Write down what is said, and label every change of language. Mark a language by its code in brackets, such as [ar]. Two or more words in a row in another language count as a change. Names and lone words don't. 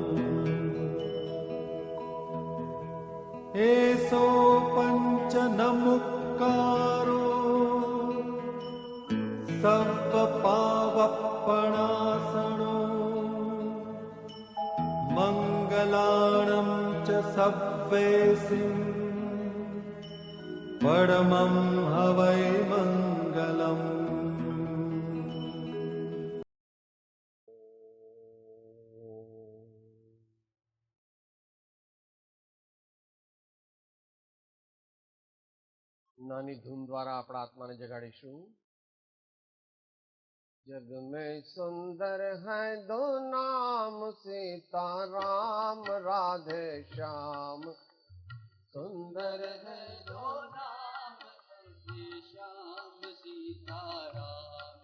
[pra] एसो पंच नमुक्कारो सर्वपावपणासनो मंगलाणं च सव्वेसिं परमं हवै मंगलम्। [gu] નાની ધૂન દ્વારા આપણા આત્માને જગાડીશું। [hi] जग में सुंदर है दो नाम सीता राम राधे श्याम। सुंदर है दो नाम राधे श्याम सीता राम।